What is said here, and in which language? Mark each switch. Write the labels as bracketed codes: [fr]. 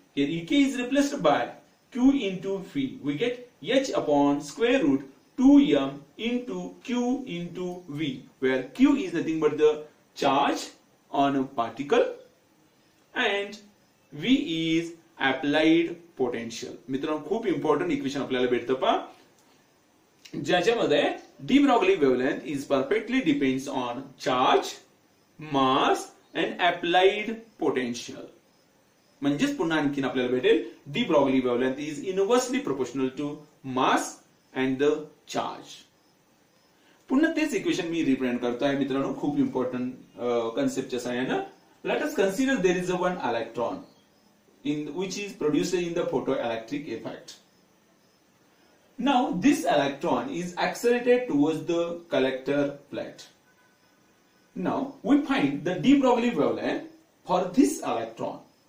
[en] Here Ek is replaced by Q into V. We get H upon square root 2m into Q into V, where Q is nothing but the charge on a particle and V is applied potential. [mr] मित्रांनो खूप important equation आपल्याला भेटतं पहा, ज्याच्यामध्ये [en] De Broglie wavelength is perfectly depends on charge, mass and applied potential. [mr] म्हणजेच पुन्हा आणखीन आपल्याला भेटेल [en] De Broglie wavelength is inversely proportional to mass and the charge. [mr] पुन्हा तेच इक्वेशन मी रिप्रेझेंट करतोय मित्रांनो, खूप इम्पॉर्टंट कन्सेप्टच्या सहाय्याने. [en] Let us consider there is a one electron which is produced in the photoelectric effect. Now this electron is accelerated towards the collector plate. Now we find the de Broglie wavelength for this electron.